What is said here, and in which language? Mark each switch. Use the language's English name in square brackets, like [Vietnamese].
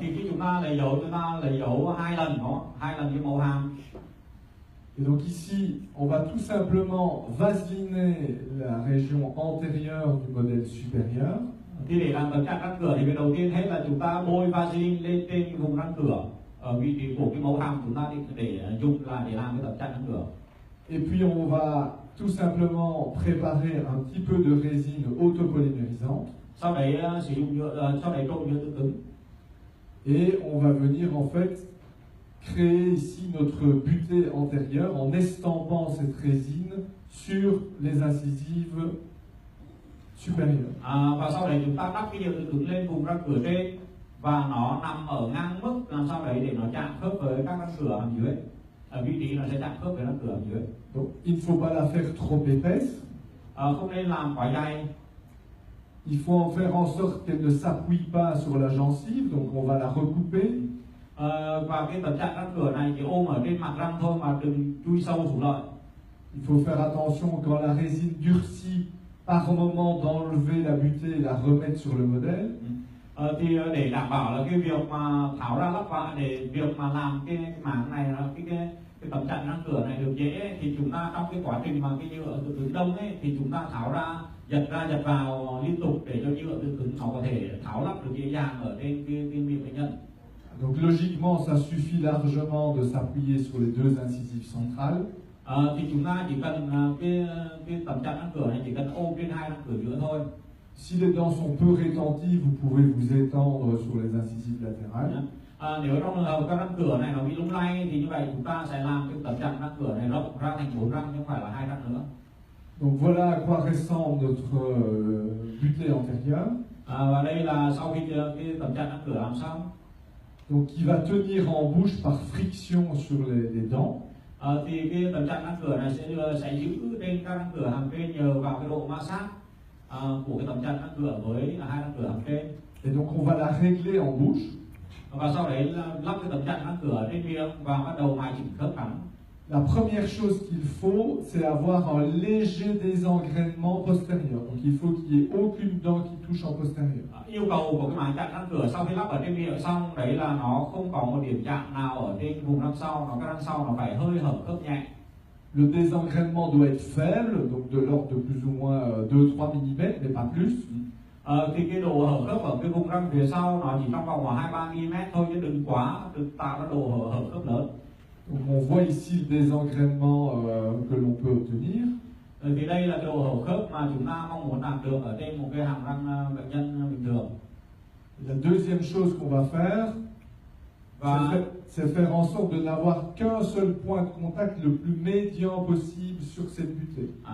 [Vietnamese] Thì khi chúng ta lấy dấu hai lần cái màu hàm. [French] Et donc ici, on va tout simplement vaseliner la région antérieure du modèle supérieur. [Vietnamese] Thì để làm tấm chặn răng cửa thì việc đầu tiên hết là chúng ta bôi vaseline lên trên vùng răng cửa ở vị trí của cái màu hàm chúng ta để dùng là để làm cái tấm chặn răng cửa. [French] Et puis on va tout simplement préparer un petit peu de résine autopolymérisante. [Vietnamese] Sau đấy sử dụng sau đấy trộn nhựa tự cứng. [French] Et on va venir en fait créer ici notre butée antérieure en estampant cette résine sur les incisives supérieures. [Vietnamese] Và sau đấy chúng ta đắp cái nhựa tự cứng lên vùng răng cửa trên và nó nằm ở ngang mức làm sao đấy để nó chạm khớp với các răng cửa hàm dưới. Ở vị trí nó sẽ chạm khớp với răng cửa hàm dưới. [French] Donc il ne faut pas la faire trop épaisse. [Vietnamese] Không nên làm quá dày. [French] Il faut en faire en sorte qu'elle ne s'appuie pas sur la gencive, donc on va la recouper. [Vietnamese] Và cái tấm chặn răng cửa này chỉ ôm ở trên mặt răng thôi mà đừng chui sâu xuống lợi. [French] Il faut faire attention quand la résine durcit par moment d'enlever la butée et la remettre sur le modèle. [Vietnamese] Thì để đảm bảo là cái việc mà tháo ra lắp vào để việc mà làm cái mảng này cái tấm chặn răng cửa này được dễ thì chúng ta trong cái quá trình mà cái nhựa tự cứng đông ấy thì chúng ta tháo ra giật vào liên tục để cho nhựa tự cứng nó có thể tháo lắp được dễ dàng ở trên cái miệng bệnh nhân. [French] Donc logiquement, ça suffit largement de s'appuyer sur les deux incisives centrales. [Vietnamese] Thì chúng ta chỉ cần cái tấm chặn răng cửa này chỉ cần ôm trên hai răng cửa giữa thôi. [French] Si les dents sont peu rétenties, vous pouvez vous étendre sur les incisives latérales. [Vietnamese] Nếu trong trường hợp các răng cửa này nó bị lung lay thì như vậy chúng ta sẽ làm cái tấm chặn răng cửa này rộng ra thành 4 răng chứ không phải là 2 răng nữa. [French] Donc voilà à quoi ressemble notre butée antérieure. [Vietnamese] Và đây là sau khi cái tấm chặn răng cửa làm xong. [French] Donc qui va tenir en bouche par friction sur les dents. [Vietnamese] Thì cái tấm chặn răng cửa này sẽ giữ trên các răng cửa hàm trên nhờ vào cái độ ma sát của cái tấm chặn răng cửa với hai răng cửa hàm trên. [French] Et donc on va la régler en bouche. [Vietnamese] Và sau đấy lắp cái tấm chặn răng cửa trên miệng và bắt đầu mài chỉnh khớp cắn. [French] La première chose qu'il faut, c'est avoir un léger désengrainement postérieur. Donc il faut qu'il n'y ait aucune dent qui touche en postérieur. [Vietnamese] Yêu cầu của cái màng chặn răng cửa sau khi lắp ở trên miệng xong đấy là nó không có một điểm chạm nào ở trên vùng răng sau, cái răng sau nó phải hơi hở khớp nhẹ. [French] Le désengrainement doit être faible, donc de l'ordre de plus ou moins 2-3 mm, mais pas plus. [Vietnamese] Thì cái độ hở khớp ở cái vùng răng phía sau nó chỉ trong vòng 2-3 mm thôi, chứ đừng quá, đừng tạo ra độ hở khớp lớn. [French] Donc on voit ici le désengrainement que l'on peut obtenir. [Vietnamese] Thì đây là độ hở khớp mà chúng ta mong muốn đạt được ở trên một cái hàm răng bệnh nhân bình thường. [French] La deuxième chose qu'on va faire, c'est faire en sorte de n'avoir qu'un seul point de contact le plus médian possible sur cette butée.